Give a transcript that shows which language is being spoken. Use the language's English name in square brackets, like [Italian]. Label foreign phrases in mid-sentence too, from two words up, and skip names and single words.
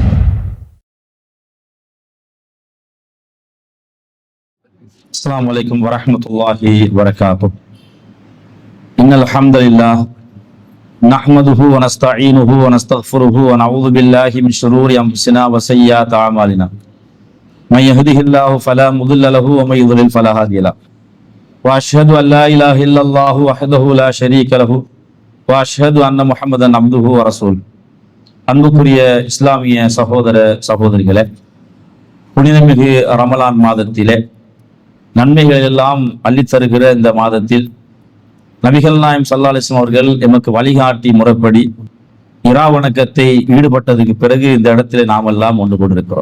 [Arabic] السلام عليكم ورحمة الله وبركاته. إن الحمد لله نحمده ونستعينه ونستغفره ونعوذ بالله من شرور أنفسنا وسيئات أعمالنا. من يهده الله فلا مضل له ومن يضلل فلا هادي له. وأشهد أن لا إله إلا الله وحده لا شريك له وأشهد أن محمدا عبده ورسوله. [Tamil] அன்புக்குரிய இஸ்லாமிய சகோதர சகோதரிகளே, புனிதமிகு ரமலான் மாதத்திலே நன்மைகள் எல்லாம் அள்ளித்தருகிற இந்த மாதத்தில் நபிகள் நாயகம் [Arabic] صلى الله عليه وسلم [Tamil] அவர்கள் எமக்கு வழிகாட்டி முறைப்படி இரா வணக்கத்தை ஈடுபட்டதுக்கு பிறகு இந்த இடத்திலே நாம் எல்லாம் ஒன்று கொண்டிருக்கிறோம்.